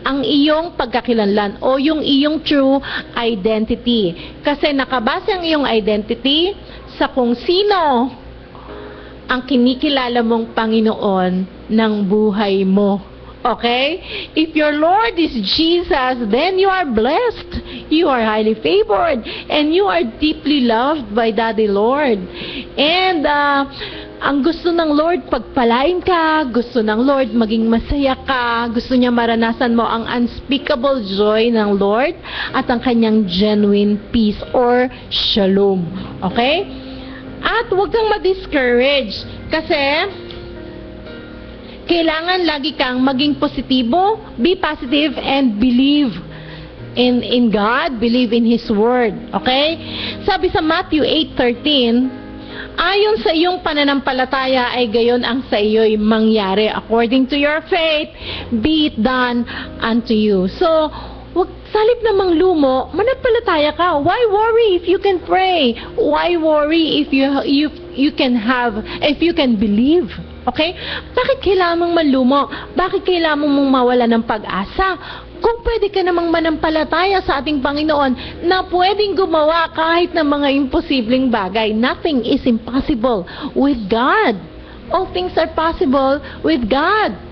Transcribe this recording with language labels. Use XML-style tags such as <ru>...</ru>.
<tl>Ang iyong pagkakilanlan o yung iyong true identity. Kasi nakabase ang iyong identity sa kung sino ang kinikilala mong Panginoon ng buhay mo.</tl> <en>Okay? If your Lord is Jesus, then you are blessed. You are highly favored. And you are deeply loved by Daddy Lord.</en> <tl>And ang gusto ng Lord, pagpalain ka. Gusto ng Lord, maging masaya ka. Gusto niya maranasan mo ang unspeakable joy ng Lord at ang kanyang genuine peace or shalom. Okay? At huwag kang ma-discourage kasi kailangan lagi kang maging positibo,</tl> <en>be positive, and believe in God, believe in His Word. Okay?</en> <tl>Sabi sa Matthew 8:13, ayon sa iyong pananampalataya ay gayon ang sa iyo'y mangyari.</tl> <en>According to your faith, be it done unto you.</en> <tl>So, wag salip namang lumo, manampalataya ka.</tl> <en>Why worry if you can pray? Why worry if you can believe?</en> <tl>Okay? Bakit kailangan mong manlumo? Bakit kailangan mong mawala ng pag-asa? Kung pwede ka namang manampalataya sa ating Panginoon na pwedeng gumawa kahit ng mga imposibleng bagay.</tl> <en>Nothing is impossible with God. All things are possible with God.</en>